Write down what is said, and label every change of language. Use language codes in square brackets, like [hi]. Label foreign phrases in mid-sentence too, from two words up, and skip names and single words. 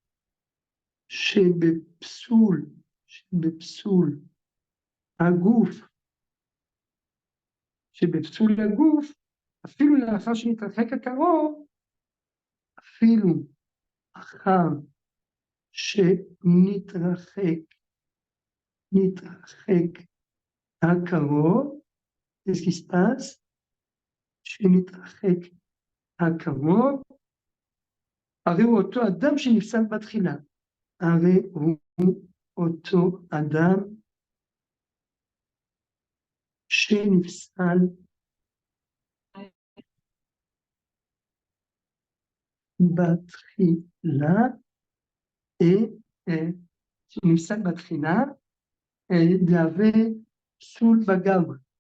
[he] שבפסול הגוף, אפילו לאחר שנתרחק הקרוב, אפילו אחר שנתרחק הקרוב, [fr] qu'est-ce qui se passe? [he] שנתרחק הקרוב, הרי הוא אותו אדם שנפסל בתחילה. הרי הוא אותו אדם שנפסל בתחילה, שנפסל בתחילה, להווה פסול בגברא.